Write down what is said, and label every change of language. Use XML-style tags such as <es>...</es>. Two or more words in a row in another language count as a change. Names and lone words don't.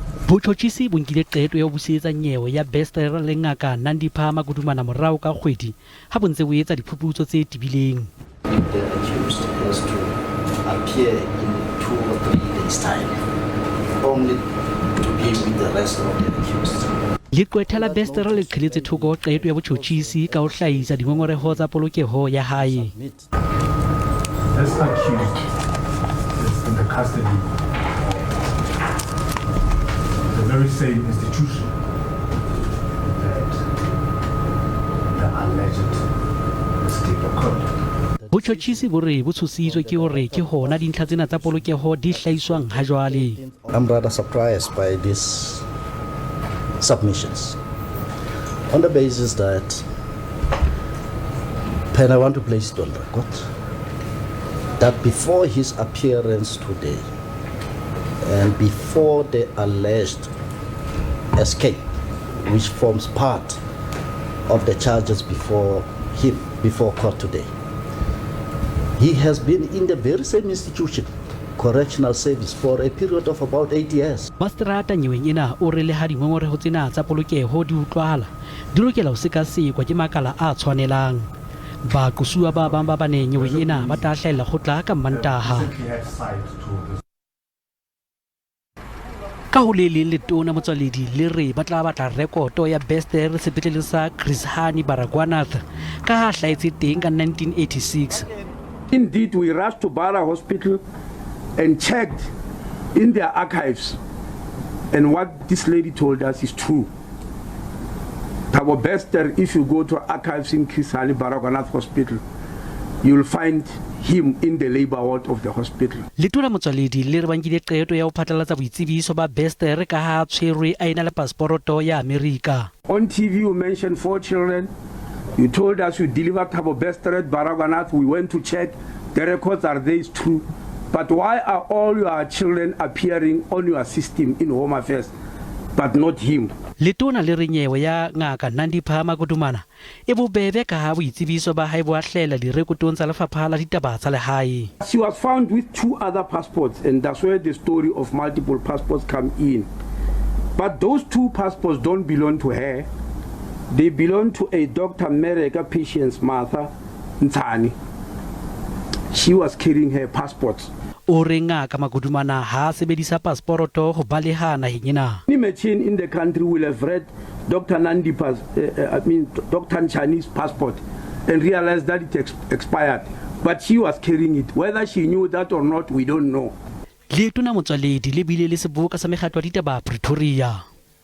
<st>Botjhotjhisi bo nkile qeto ya ho busetsa nyewe ya Bester le ngaka Ditaba Makudumana morao ka kgwedi ha bo ntse bo etsa diphuputso tse tibileng.</st> <en>The accused has to appear in 2 or 3 days' time, only to be with the rest of the accused.</en> <st>Leqwetha la Bester le qheletse thoko qeto ya botjhotjhisi ka ho hlahisa dingongoreho tsa polokeho ya hae.</st> <en>This accused is in the custody of the very same institution that the alleged mistake occurred.</en> <st>Botjhotjhisi bo re bo tshositswe ke hore ke hona dintlha tsena tsa polokeho di hlahiswang ha jwale.</st> <en>I'm rather surprised by these submissions on the basis that, Pen, I want to place it on record that before his appearance today and before the alleged escape, which forms part of the charges before him, before court today, he has been in the very same institution, correctional service, for a period of about 8 years.</en> <st>Masterata nyeweng ena o re le ha dingongoreho tsena tsa polokeho di utlwahala di lokela ho sekasekwa ke makala a tshwanelang. Baqosuwa ba bang ba bane nyeweng ena ba tla hlahella kgotla ka Mantaha. Ka ho le leng letona Motsoaledi le re ba tla batla rekoto ya Bester sepetleleng sa Chris Hani Baragwanath ka ha hlahetse teng ka 1986.</st> <en>Indeed, we rushed to Bara Hospital and checked in their archives, and what this lady told us is true. Our Bester, if you go to archives in Chris Hani Baragwanath Hospital, you will find him in the labor ward of the hospital.</en> <st>Letona Motsoaledi le re ba nkile qeto ya ho phatlalatsa boitsebiso ba Bester ka ha tshwerwe a ena le passporoto ya America.</st> <en>On TV you mentioned 4 children. You told us you delivered Thabo Bester at Baragwanath. We went to check. The records are there, it's true. But why are all your children appearing on your system in Home Affairs, but not him?</en> <st>Letona le re nyewe ya ngaka Ditaba Makudumana e bobebe ka ha boitsebiso ba hae bo a hlela direkotong tsa lefapha la ditaba tsa lehae.</st> <en>She was found with 2 other passports, and that's where the story of multiple passports come in. But those 2 passports don't belong to her. They belong to a Dr. Mereka patient's Martha Ntani. She was carrying her passports.</en> <st>O re ngaka Makudumana ha sebedisa passporoto ho baleha naheng ena.</st> <en>Any machine in the country will have read Dr. Dr. Nchani's passport and realized that it expired. But she was carrying it. Whether she knew that or not, we don't know.</en> <st>Letona Motsoaledi le bile le seboka sa mekgatlo ya ditaba Pretoria.</st>